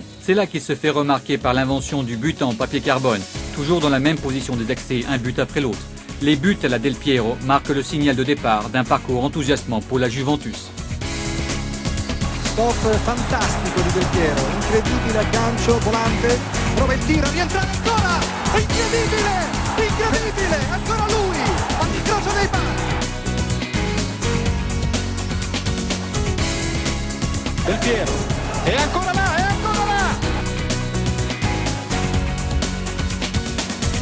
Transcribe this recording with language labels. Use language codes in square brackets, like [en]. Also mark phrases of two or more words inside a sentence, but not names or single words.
[fr] C'est là qu'il se fait remarquer par l'invention du but en papier carbone, toujours dans la même position des accès, un but après l'autre. Les buts à la Del Piero marquent le signal de départ d'un parcours enthousiasmant pour la Juventus. [it] Stop fantastico di Del Piero, incredibile aggancio, volante, prova il tiro, rientra ancora, incredibile, incredibile, ancora lui, all'incrocio dei pali. Del Piero, e ancora là, e ancora là.